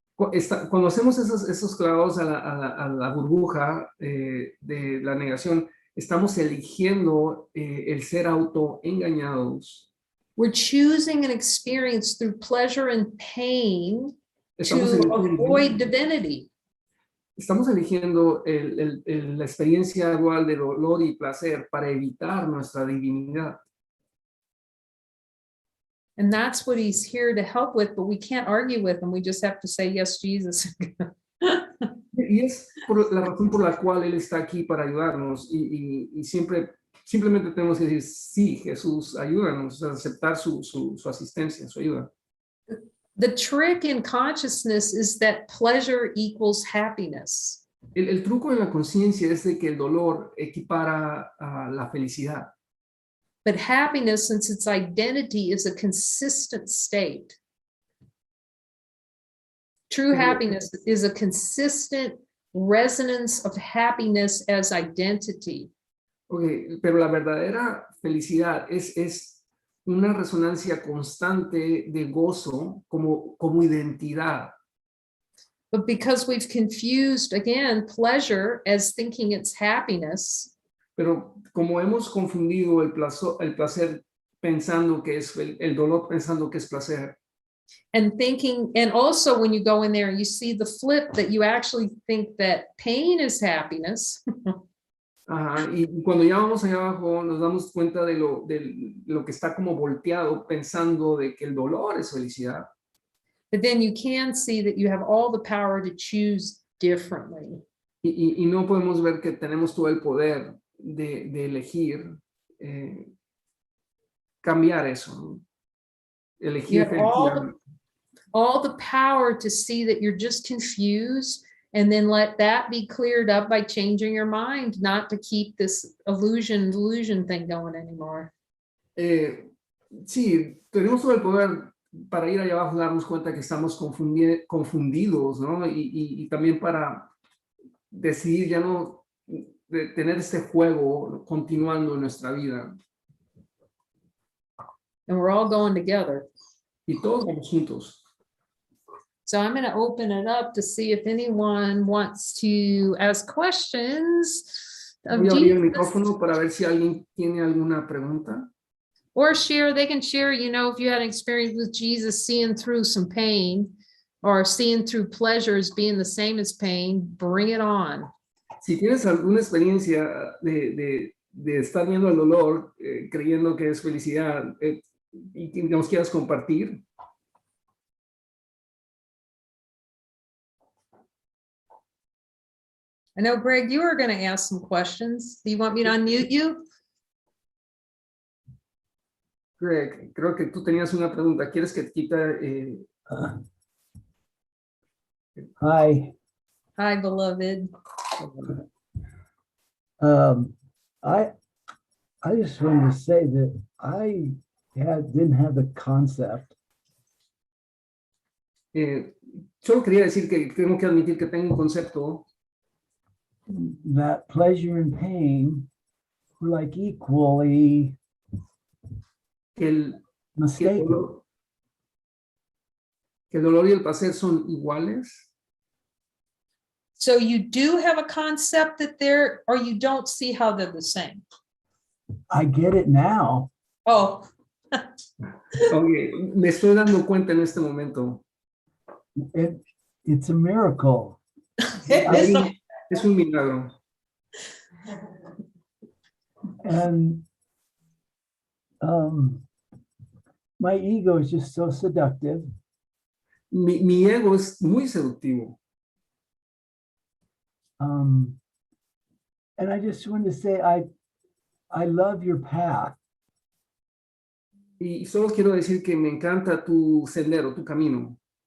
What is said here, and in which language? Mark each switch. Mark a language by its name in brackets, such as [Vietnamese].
[Spanish] Cuando hacemos esos clavados a la burbuja de la negación, estamos eligiendo el ser autoengañados. [English] We're choosing an experience through pleasure and pain to avoid divinity. [Spanish] Estamos eligiendo la experiencia dual de dolor y placer para evitar nuestra divinidad. [English] And that's what he's here to help with, but we can't argue with him. We just have to say, yes, Jesus. [Spanish] Y es la razón por la cual Él está aquí para ayudarnos y simplemente tenemos que decir, sí, Jesús, ayúdanos, a aceptar su asistencia, su ayuda. [English] The trick in consciousness is that pleasure equals happiness. [Spanish] El truco en la conciencia es de que el dolor equipara a la felicidad. [English] But happiness, since its identity is a consistent state, true happiness is a consistent resonance of happiness as identity. [Spanish] Okay, pero la verdadera felicidad es una resonancia constante de gozo como identidad. [English] But because we've confused, again, pleasure as thinking it's happiness, [Spanish] pero como hemos confundido el placer pensando que es el dolor pensando que es placer. [English] And thinking, and also when you go in there and you see the flip that you actually think that pain is happiness. [Spanish] Ajá, y cuando ya vamos allá abajo nos damos cuenta de lo que está como volteado pensando de que el dolor es felicidad. [English] But then you can see that you have all the power to choose differently. [Spanish] Y no podemos ver que tenemos todo el poder de elegir cambiar eso, ¿no? Elegir felicidad. [English] All the power to see that you're just confused and then let that be cleared up by changing your mind, not to keep this delusion thing going anymore. [Spanish] Sí, tenemos todo el poder para ir allá abajo y darnos cuenta que estamos confundidos, ¿no? Y también para decidir ya no tener este juego continuando en nuestra vida. [English] And we're all going together. [Spanish] Y todos vamos juntos. [English] So I'm going to open it up to see if anyone wants to ask questions. [Spanish] Voy a abrir el micrófono para ver si alguien tiene alguna pregunta. [English] Or share, they can share, you know, if you had an experience with Jesus seeing through some pain or seeing through pleasures being the same as pain, bring it on. [Spanish] Si tienes alguna experiencia de de estar viendo el dolor, creyendo que es felicidad, y que nos quieras compartir. [English] I know, Greg, you were going to ask some questions. Do you want me to unmute you? [Spanish] Greg, creo que tú tenías una pregunta. ¿Quieres que te quita? [English] Hi. Hi, beloved. I just wanted to say that I didn't have the concept [Spanish] Solo quería decir que tengo que admitir que tengo un concepto [English] that pleasure and pain were like equally [Spanish] que el [English] mistaken. [Spanish] dolor y el placer son iguales. [English] So you do have a concept that they're, or you don't see how they're the same? I get it now. Oh, [Spanish] Okay, me estoy dando cuenta en este momento. [English] It's a miracle. [Spanish] Es un milagro. [English] And my ego is just so seductive. [Spanish] Mi ego es muy seductivo. [English] And I just wanted to say, I love your path. [Spanish] Y solo quiero decir que me encanta tu sendero, tu camino.